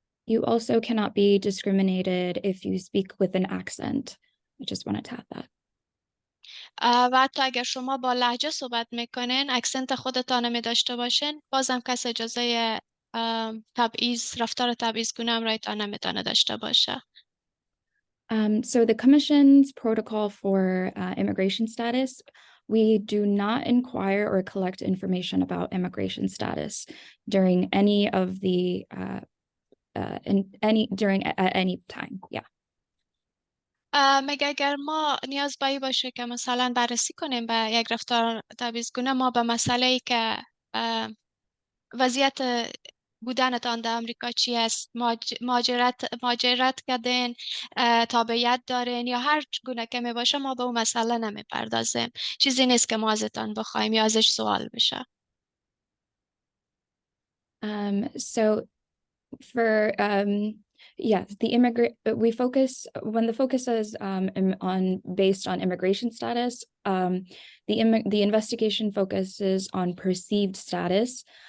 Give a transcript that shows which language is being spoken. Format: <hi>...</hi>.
<en>You also cannot be discriminated if you speak with an accent. I just wanted to add that.</en> <fa>و حتی اگر شما با لهجه صحبت میکنین، اکسنت خودتان می داشته باشین، بازم کس اجازه تبعیض، رفتار تبعیض‌گونه امرایتان نمیتونه داشته باشه.</fa> <en>So the Commission's protocol for immigration status, we do not inquire or collect information about immigration status during any of the at any time. Yeah.</en> <fa>مگه اگر ما نیاز به این باشه که مثلا بررسی کنیم به یک رفتار تبعیض‌گونه، ما به مسئله ای که وضعیت بودنتان در امریکا چی است، مهاجرت کردین، تابعیت دارین یا هر گونه که می باشه، ما به اون مسئله نمی پردازیم. چیزی نیست که ما ازتان بخوایم یا ازش سوال بشه.</fa> <en>So for yes, we focus when the focus is based on immigration status. The investigation focuses on perceived status.</en>